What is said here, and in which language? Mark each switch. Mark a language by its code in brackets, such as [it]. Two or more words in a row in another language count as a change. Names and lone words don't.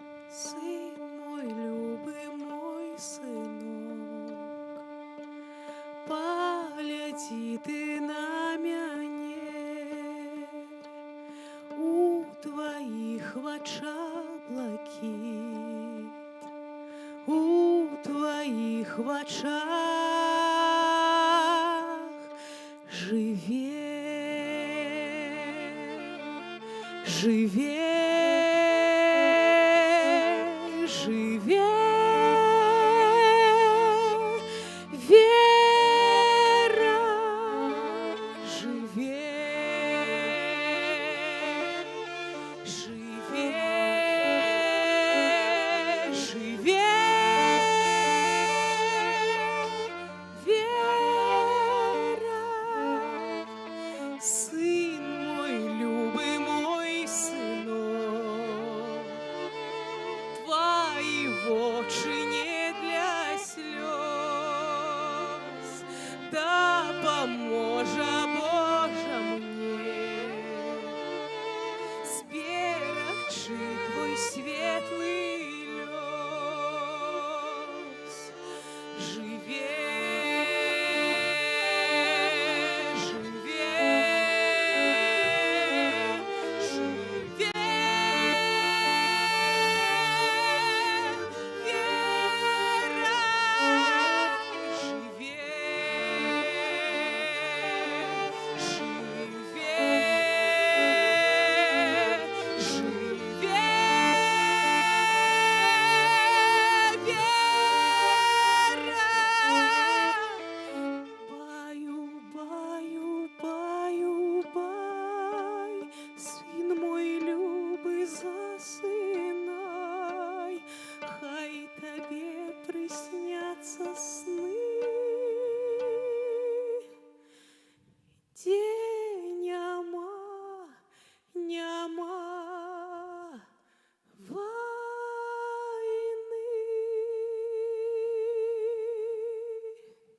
[be] Сын мой, любый мой сынок, погляди ты на мяне, у твоих вачах блакит, у твоих вачах живе, живе, живе вера, живе, живе, живе вера, сын мой, любый мой сынок, [ru] твои очи не для слез, [be] да поможа Божа мне сберегчи твой светлый лёс. Живе, живе, живе вера, живе, живе, живе вера. Баю, баю, баю, бай, сын мой любый, засынай, хай тебе приснятся сны. День няма, няма войны.